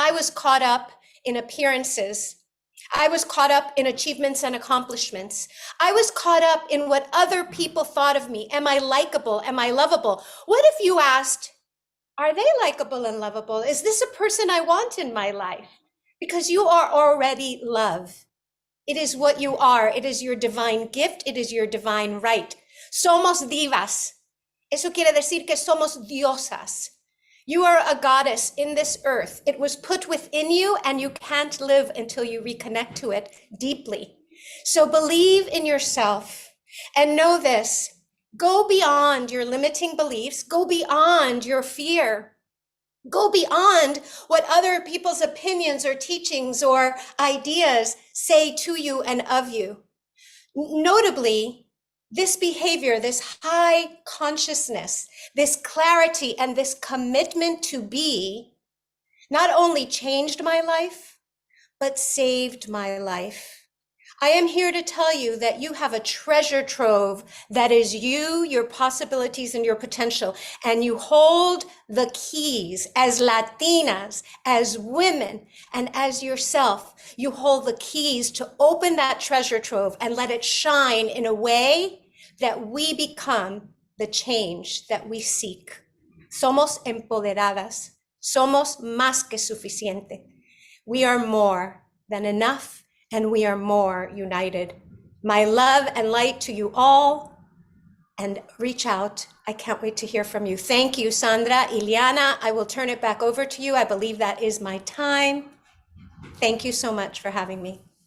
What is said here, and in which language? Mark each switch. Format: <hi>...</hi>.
<en>I was caught up in appearances. I was caught up in achievements and accomplishments. I was caught up in what other people thought of me. Am I likable? Am I lovable? What if you asked, are they likable and lovable? Is this a person I want in my life? Because you are already love. It is what you are. It is your divine gift. It is your divine right.</en> <es>Somos divas. Eso quiere decir que somos diosas.</es> <en>You are a goddess in this earth. It was put within you, and you can't live until you reconnect to it deeply. So believe in yourself and know this. Go beyond your limiting beliefs. Go beyond your fear. Go beyond what other people's opinions or teachings or ideas say to you and of you. Notably, this behavior, this high consciousness, this clarity, and this commitment to be not only changed my life, but saved my life. I am here to tell you that you have a treasure trove that is you, your possibilities, and your potential. And you hold the keys as Latinas, as women, and as yourself. You hold the keys to open that treasure trove and let it shine in a way that we become the change that we seek.</en> <es>Somos empoderadas. Somos más que suficiente.</es> <en>We are more than enough, and we are more united. My love and light to you all, and reach out. I can't wait to hear from you. Thank you, Sandra. Ileana, I will turn it back over to you. I believe that is my time. Thank you so much for having me.</en>